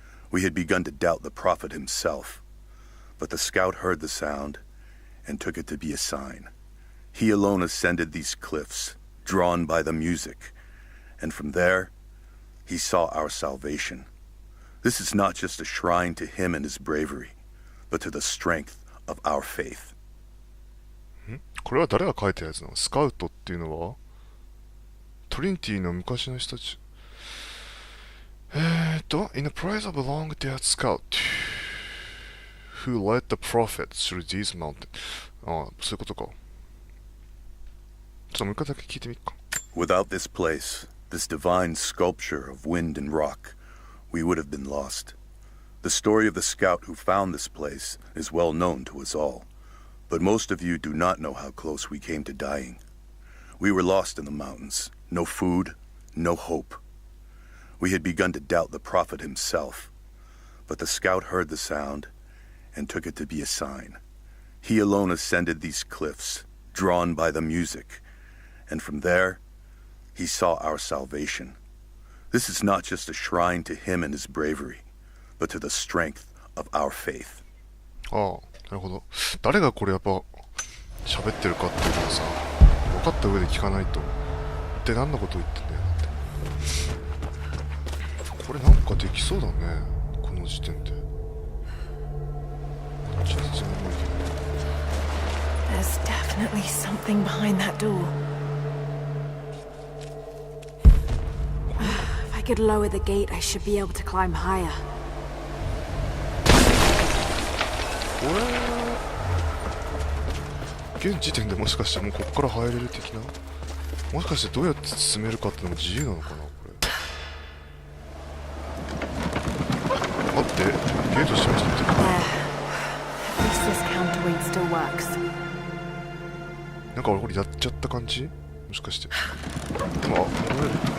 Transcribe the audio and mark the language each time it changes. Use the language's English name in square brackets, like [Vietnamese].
[English] We had begun to doubt the prophet himself, but the scout heard the sound and took it to be a sign. He alone ascended these cliffs, drawn by the music, and from there, he saw our salvation. This is not just a shrine to him and his bravery, but to the strength of our faith. [Japanese] これは誰が書いたやつなの？スカウトっていうのはトリニティの昔の人たち。 [English] In the praise of a long dead scout who led the prophet through these mountains. [Japanese] ああ、そういうことか。ちょっともう一回だけ聞いてみっか。 [English] Without this place, this divine sculpture of wind and rock, we would have been lost. The story of the scout who found this place is well known to us all, but most of you do not know how close we came to dying. We were lost in the mountains, no food, no hope. We had begun to doubt the prophet himself, but the scout heard the sound and took it to be a sign. He alone ascended these cliffs, drawn by the music, and from there, he saw our salvation. This is not just a shrine to him and his bravery, but to the strength of our faith. [Japanese] ああ、なるほど。誰がこれやっぱ喋ってるかっていうのはさ、わかった上で聞かないと。って何のことを言ってんだよだって。これなんかできそうだね、この時点で。こっちは全然もういけない。 [English] There's definitely something behind that door. If I could lower the gate, I should be able to climb higher. [Japanese] これ現時点でもしかしてもうこっから入れる的な、もしかしてどうやって進めるかってのも自由なのかなこれ。待って、ゲート閉めちゃってる。 [English] There. At least this counterweight still works. [Japanese] なんか俺これやっちゃった感じ、もしかして。でも戻れる。